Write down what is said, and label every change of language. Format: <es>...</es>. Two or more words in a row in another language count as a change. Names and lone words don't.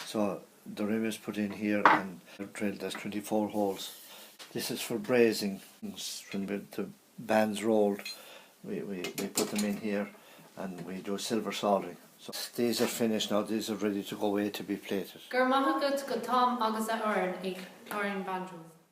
<en>So the rim is put in here and drilled. There's 24 holes. This is for brazing. When the bands rolled, we put them in here and we do silver soldering. So these are finished now. These are ready to go away to be plated.</en> <ga>Gur maith agat go Tom agus a Oran ag Clareen Banjos.</ga>